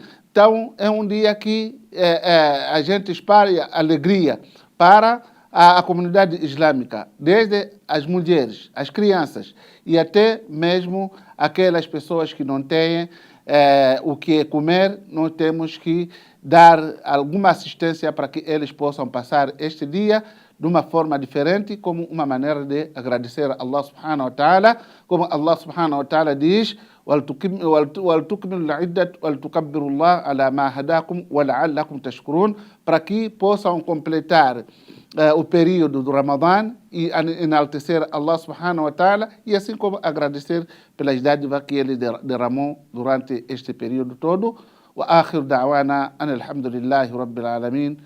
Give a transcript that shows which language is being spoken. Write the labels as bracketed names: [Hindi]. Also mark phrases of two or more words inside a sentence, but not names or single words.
[Portuguese] Então, é um dia que a gente espalha alegria para a comunidade islâmica, desde as mulheres, as crianças e até mesmo aquelas pessoas que não têm o que comer. Nós temos que dar alguma assistência para que eles possam passar este dia de uma forma diferente, como uma maneira de agradecer a [Arabic] الله سبحانه وتعالى, [Portuguese] como [Arabic] الله سبحانه وتعالى [Portuguese] diz, [Arabic] وَلْتُكْمِلُوا الْعِدَّةَ وَلْتُكَبِّرُوا اللَّهَ عَلَى مَا هَدَاكُمْ وَلَعَلَّكُمْ تَشْكُرُونَ, [Portuguese] para que possam completar o período do Ramadã e enaltecer [Arabic] الله سبحانه وتعالى, [Portuguese] e assim como agradecer pelas dádivas que ele derramou durante este período todo. [Arabic] وآخر دعوانا أن الحمد لله رب العالمين